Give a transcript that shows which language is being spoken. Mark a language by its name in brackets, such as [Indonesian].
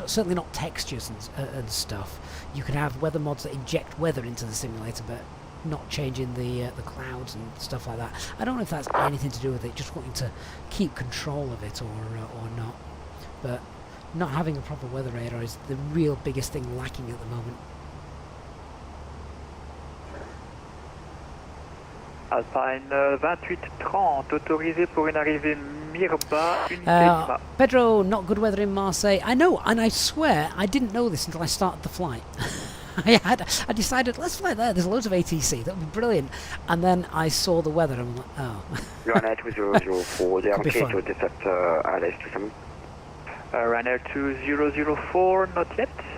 [English] Certainly not textures and stuff. You can have weather mods that inject weather into the simulator, but not changing the clouds and stuff like that. I don't know if that's anything to do with it, just wanting to keep control of it or not. But not having a proper weather radar is the real biggest thing lacking at the moment. [French] Alpine 2830, autorisé pour une arrivée Mirba, unité Lima. [English] Pedro, not good weather in Marseille. I know, and I swear I didn't know this until I started the flight. I decided, let's fly there, there's loads of ATC, that would be brilliant. And then I saw the weather and I'm like, oh. Ryanair 2004, they are okay to detect ILS 27. Ryanair 2004, not yet.